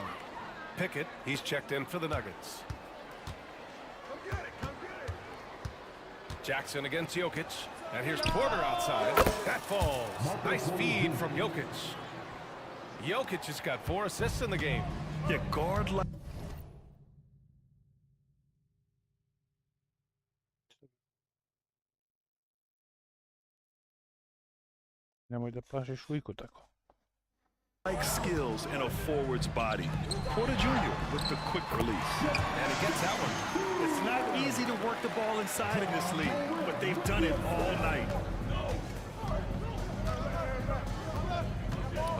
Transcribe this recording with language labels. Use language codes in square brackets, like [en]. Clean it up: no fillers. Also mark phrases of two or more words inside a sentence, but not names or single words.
[en] Pickett, he's checked in for the Nuggets. Jackson against Jokic. And here's Porter outside. That falls. Nice feed from Jokic. Jokic has got 4 assists in the game. Yeah, guard like... [sr] Nemoj da plašiš Liku tako. [en] Like skills in a forward's body. Porter Jr. with the quick release. And he gets that one. It's not easy to work the ball inside in this league, but they've done it all night.